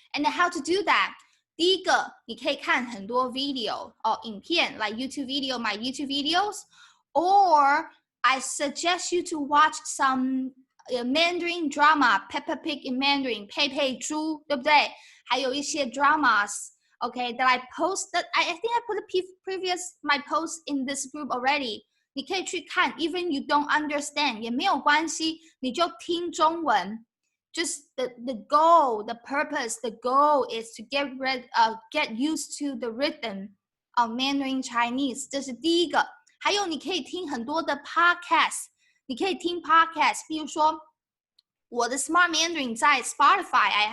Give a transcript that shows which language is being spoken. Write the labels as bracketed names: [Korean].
[English] And how to do that? [Chinese] 第一个你可以看很多 [English] video 影片 like YouTube video, my YouTube videos, or I suggest you to watch some Mandarin drama, Peppa Pig in Mandarin, [Chinese] 佩佩猪，对不对？还有一些 [English] dramas, okay, that I posted. I think I put my post in this group already. [Chinese] 你可以去看 [English] even you don't understand [Chinese] 也没有关系，你就听中文。 [English] Just the goal, the purpose, the goal is to get used to the rhythm of Mandarin Chinese. [Chinese] 这是第一个。还有你可以听很多的 podcast， 你可以听 podcast， 比如说我的 Smart Mandarin 在 Spotify.